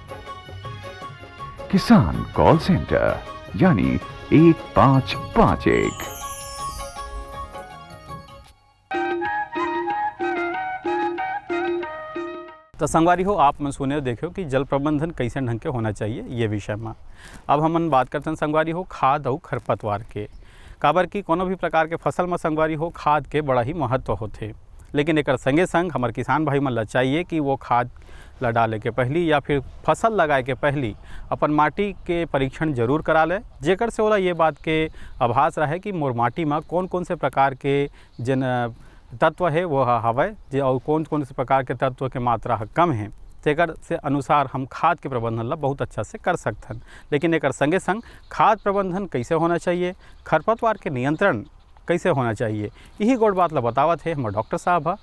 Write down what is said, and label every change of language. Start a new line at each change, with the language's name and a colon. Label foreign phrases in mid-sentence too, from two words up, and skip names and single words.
Chhattisgarhi: किसान कॉल सेंटर यानी 1551। तो संगवारी हो, आप मन सुने देखो कि जल प्रबंधन कैसे ढंग के होना चाहिए ये विषय में। अब हम बात करते हैं संगवारी हो खाद और खरपतवार के। काबर की कोनो भी प्रकार के फसल में संगवारी हो खाद के बड़ा ही महत्व होते। लेकिन एक संगे संग हमारे किसान भाई मन ला चाहिए कि वो खाद ला डाले के पहली या फिर फसल लगाए के पहली अपन माटी के परीक्षण जरूर करा ले, जेकर से ओला ये बात के आभास रहे कि मोर माटी में कौन कौन से प्रकार के जन तत्व है वो हवय जे और कौन कौन से प्रकार के तत्व के मात्रा कम है, तेकर से अनुसार हम खाद के प्रबंधन ला बहुत अच्छा से कर सकथन। लेकिन एक संगे संग खाद प्रबंधन कैसे होना चाहिए, खरपतवार के नियंत्रण कैसे होना चाहिए, यही गोड़ बात ला बतावत है हमारे डॉक्टर साहब ह।